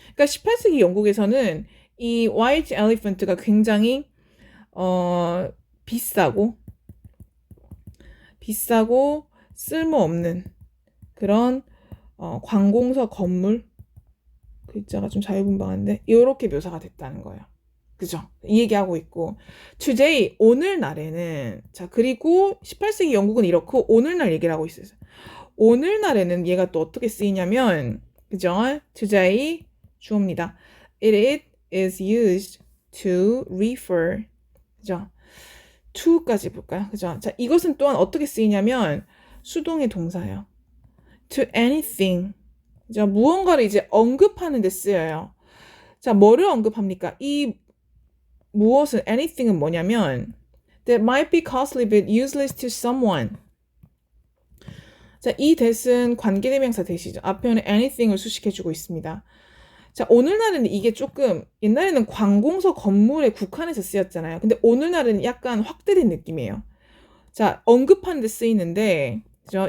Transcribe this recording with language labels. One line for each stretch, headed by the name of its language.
Korean: 그러니까 18세기 영국에서는 이 white elephant가 굉장히 비싸고 쓸모없는 그런 관공서 건물 글자가 좀 자유분방한데 이렇게 묘사가 됐다는 거예요. 그죠? 이 얘기하고 있고 today 오늘날에는 자 그리고 18세기 영국은 이렇고 오늘날 얘기를 하고 있어요. 오늘날에는 얘가 또 어떻게 쓰이냐면 그죠? today 주어입니다.
English: It is used to refer
Korean: 그죠? to까지 볼까요? 그죠? 자 이것은 또한 어떻게 쓰이냐면 수동의 동사예요.
English: to anything
Korean: 그죠? 무언가를 이제 언급하는 데 쓰여요. 자 뭐를 언급합니까? 이 무엇은 anything은 뭐냐면
English: that might be costly but useless to someone.
Korean: 자, 이 that은 관계대명사 that이죠. 앞에는 anything을 수식해주고 있습니다. 자, 오늘날은 이게 조금 옛날에는 관공서 건물에 국한해서 쓰였잖아요. 근데 오늘날은 약간 확대된 느낌이에요. 자, 언급하는 데 쓰이는데 그죠?